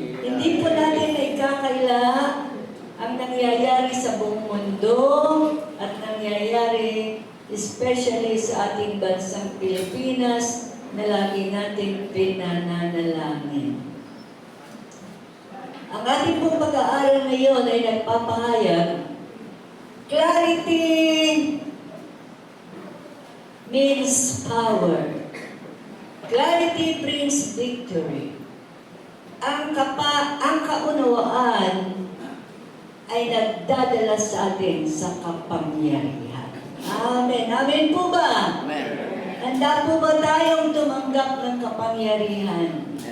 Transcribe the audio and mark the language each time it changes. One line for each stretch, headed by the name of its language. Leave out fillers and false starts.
Filipino: Hindi po natin na ikakaila ang nangyayari sa buong mundo at nangyayari especially sa ating bansang Pilipinas na lagi natin pinananalangin. Ang ating pong pag-aaral ngayon ay nagpapahayag
English: clarity means power. Clarity brings victory.
Filipino: Ang kaunawaan ay nagdadala sa atin sa kapangyarihan. Amen. Amen po ba? Amen. Handa po ba tayong tumanggap ng kapangyarihan?